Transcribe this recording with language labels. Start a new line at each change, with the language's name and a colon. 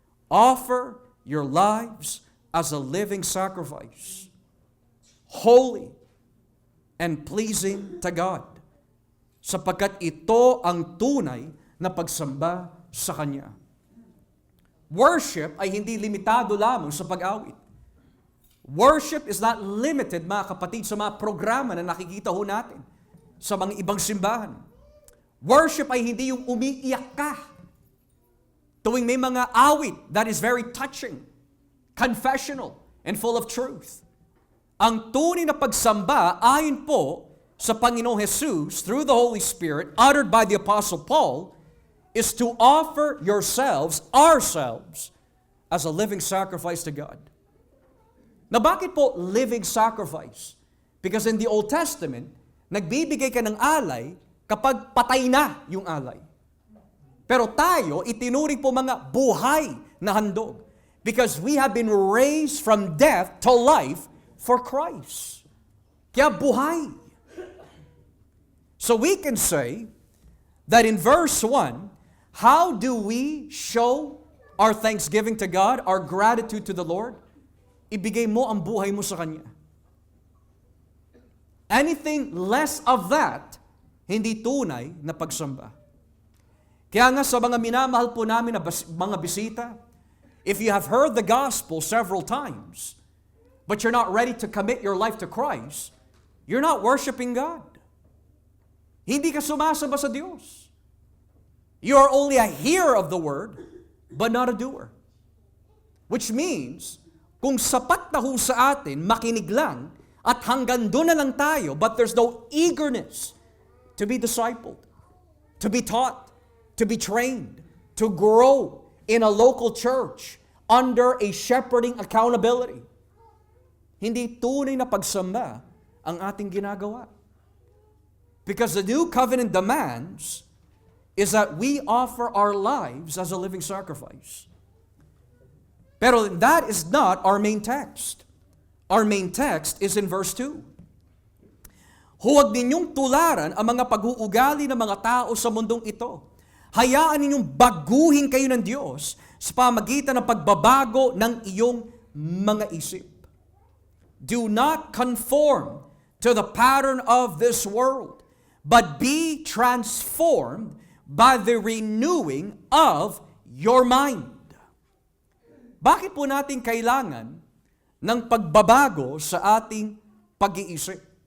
English: Offer your lives as a living sacrifice, holy and pleasing to God,
Filipino: sapagkat ito ang tunay na pagsamba sa Kanya. Worship ay hindi limitado lamang sa pag-awit.
English: Worship is not limited,
Filipino: mga kapatid, sa mga programa na nakikita ho natin sa mga ibang simbahan. Worship ay hindi yung umiiyak ka tuwing may mga awit
English: that is very touching, confessional, and full of truth.
Filipino: Ang tunay na pagsamba ayon po sa Panginoong Jesus
English: through the Holy Spirit uttered by the Apostle Paul is to offer ourselves, as a living sacrifice to God.
Filipino: Na bakit po
English: living sacrifice? Because in the Old Testament,
Filipino: nagbibigay ka ng alay kapag patay na yung alay. Pero tayo, itinuring po mga buhay na handog.
English: Because we have been raised from death to life for Christ.
Filipino: Kaya buhay.
English: So we can say that in verse 1, how do we show our thanksgiving to God, our gratitude to the Lord?
Filipino: Ibigay mo ang buhay mo sa Kanya.
English: Anything less of that,
Filipino: hindi tunay na pagsamba. Kaya nga sa mga minamahal po namin na mga bisita,
English: if you have heard the gospel several times, but you're not ready to commit your life to Christ, you're not worshiping God.
Filipino: Hindi ka sumasamba sa Diyos.
English: You are only a hearer of the word, but not a doer. Which means,
Filipino: kung sapat na ho sa atin, makinig lang, at hanggang doon na lang tayo,
English: but there's no eagerness to be discipled, to be taught, to be trained, to grow in a local church under a shepherding accountability.
Filipino: Hindi tunay na pagsamba ang ating ginagawa.
English: Because the new covenant demands is that we offer our lives as a living sacrifice. Pero that is not our main text. Our main text is in verse 2.
Filipino: Huwag ninyong tularan ang mga pag-uugali ng mga tao sa mundong ito. Hayaan ninyong baguhin kayo ng Diyos sa pamagitan ng pagbabago ng iyong mga isip.
English: Do not conform to the pattern of this world, but be transformed by the renewing of your mind.
Filipino: Bakit po natin kailangan ng pagbabago sa ating pag-iisip?